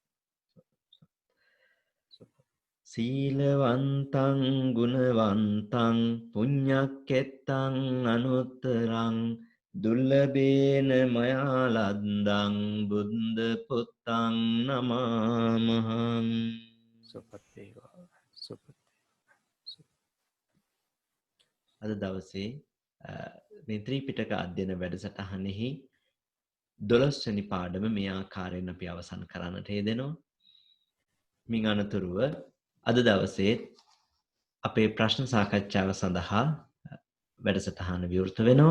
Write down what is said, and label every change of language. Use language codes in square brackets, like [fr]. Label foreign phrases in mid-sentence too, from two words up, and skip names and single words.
[pi] සීලවන්තං ගුණවන්තං පුඤ්ඤක්කෙත්තං අනුත්තරං දුර්ලභේන මයා ලද්දං බුද්ධ පුත්තං නමාමහං. සුපත්තේවා. [si] අද දවසේ මේ ත්‍රිපිටක අධ්‍යයන වැඩසටහනෙහි 12 වෙනි පාඩම මේ ආකාරයෙන් අපි අවසන් කරන්නට යෙදෙනවා. මින් අනතුරුව අද දවසේ අපේ ප්‍රශ්න සාකච්ඡාව සඳහා වැඩසටහන විවෘත වෙනවා.